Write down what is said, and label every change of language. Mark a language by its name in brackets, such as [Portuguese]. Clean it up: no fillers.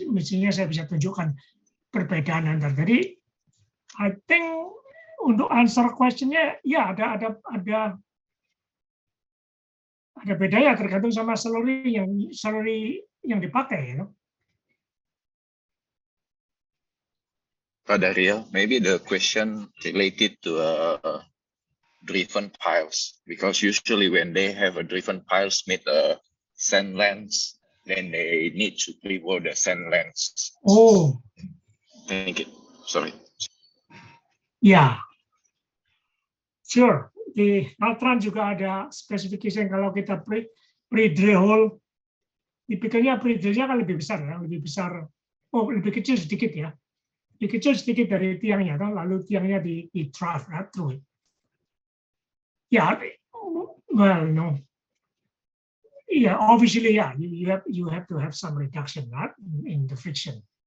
[Indonesian] Mestinya saya bisa tunjukkan perbedaan antar. Jadi, I think untuk answer question-nya, ya ada bedanya tergantung sama slurry yang dipakai, ya. [English] Pak Daryo, maybe the question related to driven piles, because usually when they have a driven piles with a sand lens, then they need to pre-bore the sand lens. Oh, Thank you. Sorry. ya, sure. [Indonesian] Di Altran juga ada spesifikasi kalau kita pre-drill hole, dipikirnya pre-drillnya kan lebih besar, ya, lebih kecil sedikit ya. Lebih kecil sedikit dari tiangnya, kan? Lalu tiangnya di [English] drive right through it. Yeah, well, no. Yeah, obviously, yeah, you have to have some reduction, right, in the friction.